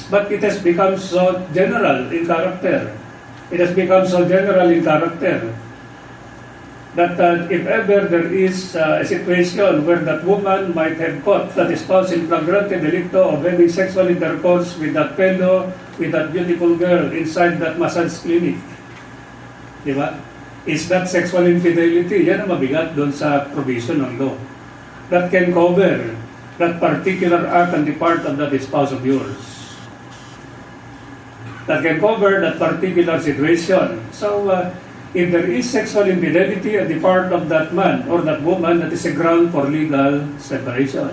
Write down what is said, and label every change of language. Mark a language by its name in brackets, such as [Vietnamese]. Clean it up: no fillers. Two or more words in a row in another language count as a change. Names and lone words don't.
[English] But it has become so general in character. It has become so general in character that if ever there is a situation where that woman might have caught that spouse [Latin] in flagrante delicto [English] of having sexual intercourse with that fellow, with that beautiful girl inside that massage clinic, [Filipino] di ba? [English] Is that sexual infidelity? [Filipino] Yan ang mabigat doon sa provision ng law. [English] That can cover that particular act on the part of that spouse of yours. That can cover that particular situation. So, if there is sexual infidelity on the part of that man or that woman, that is a ground for legal separation.